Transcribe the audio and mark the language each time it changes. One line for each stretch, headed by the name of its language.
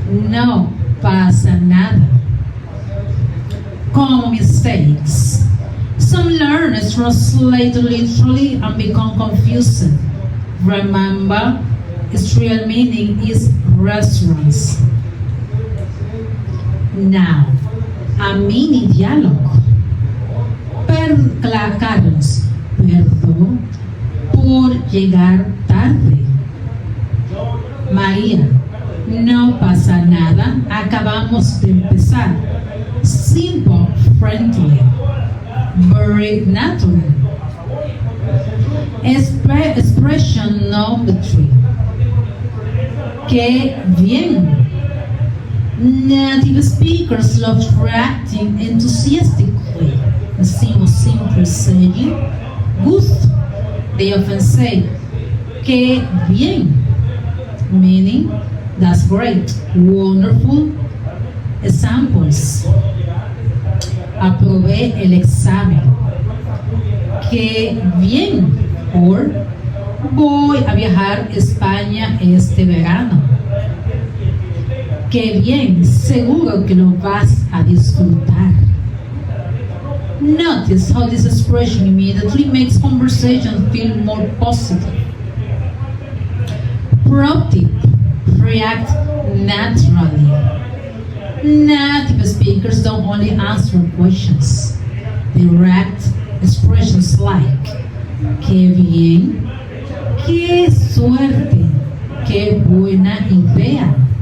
Spanish: No pasa nada. Common mistakes.
English: Some learners translate literally and become confused. Remember, its real meaning is restaurants. Now, a mini dialogue.
Spanish: Carlos, perdón por llegar tarde. María, no pasa nada, acabamos de empezar.
English: Simple, friendly, very natural. Expression number 3. Qué bien. Native speakers love reacting enthusiastically. Instead of simply saying good, they often say qué bien, meaning that's great, wonderful.
Spanish: Examples: aprobé el examen, qué bien, or voy a viajar a España este verano, qué bien, seguro que lo vas a disfrutar.
English: Notice how this expression immediately makes conversation feel more positive. Pro tip: react naturally. Native speakers don't only answer questions, they react expressions like qué bien, qué suerte, qué buena idea.